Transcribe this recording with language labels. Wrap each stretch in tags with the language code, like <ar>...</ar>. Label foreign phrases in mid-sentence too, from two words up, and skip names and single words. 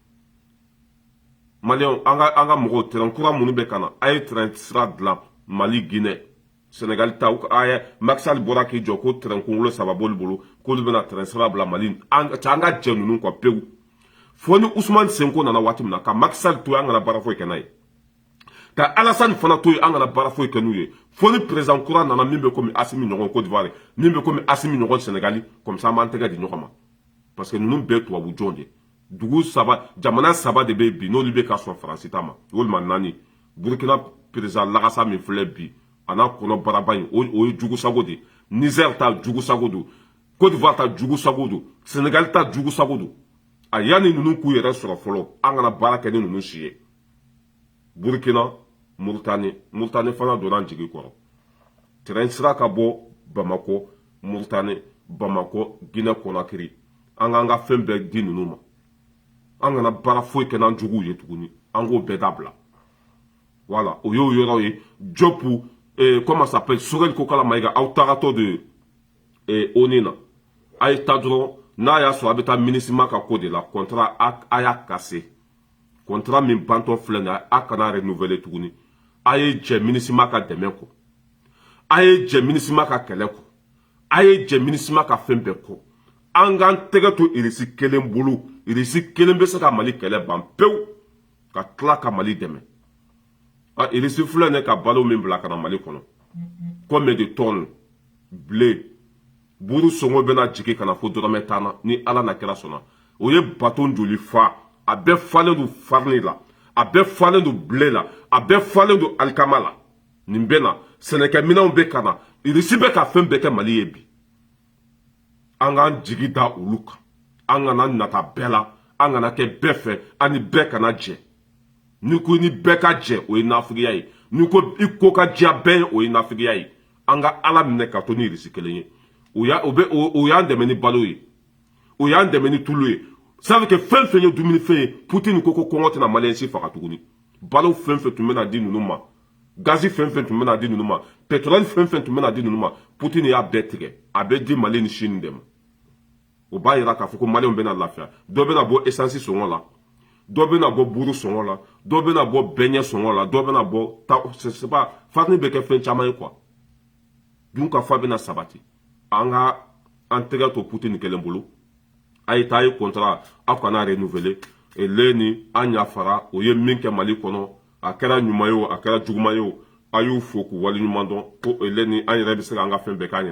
<bm>Maliyɛnw an ka mɔgɔw terrain kura minnu bɛ ka na a ye terrain sira dilan Mali Guinée Sénégal ta a ye Macky Sall bɔra k'i jɔ ko terrain kunkolo 3 b'olu bolo k'olu bɛna terrain sira bila Mali an ka jɛ ninnu kɔ pewu fo ni Ousmane Sonko nana waati min na ka Macky Sall to ye an kana baara foyi kɛ n'a ye ka Alassane fana to ye an kana baara foyi kɛ n'u ye fo ni président kura nana min bɛ komi Assimi ɲɔgɔn Côte d'Ivoire min bɛ komi Assimi ɲɔgɔn Sénégal</bm> <fr>comme ça</fr> <bm>an b'an tɛgɛ di ɲɔgɔn ma</bm> <fr>parce que</fr> <bm>ninnu bɛɛ tubabu jɔn de dugu saba jamana saba de bɛ bi n'olu bɛ ka sɔn Faransi ta ma walima 4 Burkina président Lagasa min filɛ bi a n'a kɔnɔ baraba in o ye jugu sago de Niger ta jugu sago do Côte d'Ivoire ta jugu sago do Sénégal ta jugu sago do a yanni ninnu k'u yɛrɛ sɔrɔ fɔlɔ an kana baara kɛ ni ninnu si ye Burkina Mauritanie fana donna an jigi kɔrɔ terrain sira ka bɔ Bamako Mauritanie Bamako Guinée Conakry an k'an ka fɛn bɛɛ di ninnu ma an kana baara foyi kɛ n'an juguw ye tuguni an k'o bɛɛ dabila voilà o y'o yɔrɔ ye Jopu</bm> <fr>comment ça s'appelle</fr> <bm>Sorel Kokala Maïga aw tagatɔ de ONU na a ye taa dɔrɔn n'a y'a sɔrɔ a bɛ taa MINUSMA ka ko de la contrat a y'a</bm> <fr>cassé contrat</fr> <bm>min bantɔ filɛ nin ye a kana renouveler tuguni a ye jɛ MINUSMA ka dɛmɛ kɔ a ye jɛ MINUSMA ka kɛlɛ kɔ a ye jɛ MINUSMA ka fɛn bɛɛ kɔ an k'an tɛgɛ to irisi kelen bolo irisi kelen bɛ se ka Mali kɛlɛ ban pewu ka tila ka Mali dɛmɛ irisi filɛ nin ye ka balo min bila ka na Mali kɔnɔ</bm> <fr>combien de tonnes blé</fr> <bm>buru sɔngɔ bɛna jigin ka na fo dɔrɔmɛ 10 na ni Ala na kɛra sɔnna o ye bateau joli fa a bɛɛ falen don farine la a bɛɛ falen don blé la a bɛɛ falen don alikama la nin bɛ na sɛnɛkɛminɛnw bɛ ka na irisi bɛ ka fɛn bɛɛ kɛ Mali ye bi an k'an jigi da olu kan an kana nata bɛɛ la an kana kɛ bɛɛ fɛ ani bɛɛ kana jɛ ni ko ni bɛɛ ka jɛ o ye nafigiya ye ni ko i ko ka diya bɛɛ ye o ye nafigiya ye an ka Ala minɛ ka to ni irisi kelen ye o y'an dɛmɛ ni balo ye o y'an dɛmɛ ni tulu ye</bm> <fr>ça veut que</fr> <bm>fɛn fɛn ye dumuni fɛn ye Poutine ko kɔngɔ tɛna Maliyɛn si faga tuguni balo fɛn fɛn tun bɛna di ninnu ma gazi fɛn fɛn tun bɛna di ninnu ma pétrole fɛn fɛn tun bɛna di ninnu ma Poutine y'a bɛɛ tigɛ a bɛ di Mali ni Chine de ma o b'a yira k'a fɔ ko Maliyɛnw bɛna lafiya dɔ bɛna bɔ essence sɔngɔ la dɔ bɛna bɔ buru sɔngɔ la dɔ bɛna bɔ bɛɲɛ sɔngɔ la dɔ bɛna bɔ</bm> <fr>c'est pas farine</fr> <bm>bɛ kɛ fɛn caman ye quoi dun ka fa bɛna sabati an ka an tɛgɛ to Poutine kelen bolo a ye taa ye contrat aw kana renouveler ni an yafara o ye min kɛ Mali kɔnɔ a kɛra ɲuman ye o a kɛra juguman ye o a y'u fo k'u waleɲuman dɔn ko ni an yɛrɛ bɛ se k'an ka fɛn bɛɛ k'an</bm>